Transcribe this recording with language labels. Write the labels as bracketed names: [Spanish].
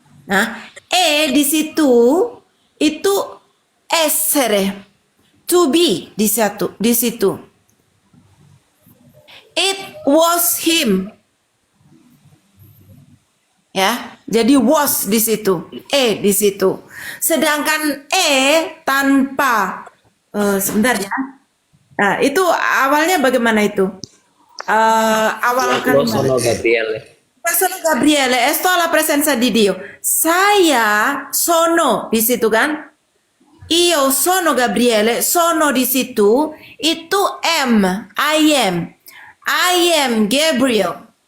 [Indonesian] Nah, di situ itu essere, to be di situ. [English] It was him. [Indonesian] Ya, jadi was di situ, di situ. Sedangkan tanpa sebentar ya. Nah, itu awalnya bagaimana itu? Awal kalimat. [Italian] Sono Gabriele. Sono Gabriele, sto alla presenza di Dio. [Indonesian] Saya sono di situ kan? [Italian] Io sono Gabriele, sono [Indonesian] di situ, itu [English] I am Gabriel.